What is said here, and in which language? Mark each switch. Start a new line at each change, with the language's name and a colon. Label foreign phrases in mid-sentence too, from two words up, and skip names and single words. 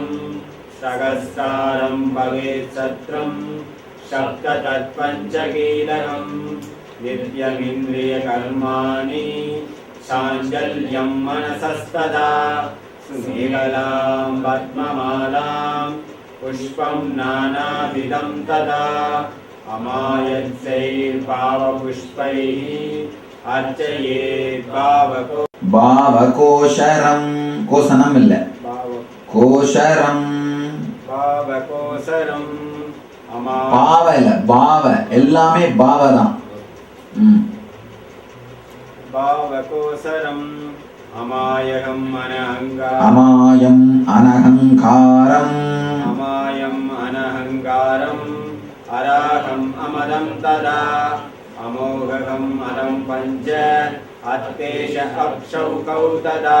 Sanskrit: सहस्रारं भवेत् सत्रं सप्ततत्पञ्च कीलकम् नित्यमिन्द्रियकर्माणि चाञ्चल्यं मनसस्तदा सुमेखलां पद्ममालां पुष्पं नानाविधं तदा अमायच्चैर्भावपुष्पैः अर्चयेत् भावकोशरं कोसनम இல்ல கோஷரம் भावकोशरम्
Tamil: பாவ இல்ல பாவ எல்லாமே பாவ தான்
Sanskrit: भावकोशरम् अमायम् अनहङ्कारम् अराहम् अमदं तदा अमोघम् अदं पञ्च अत्तेश अक्षौकौ तदा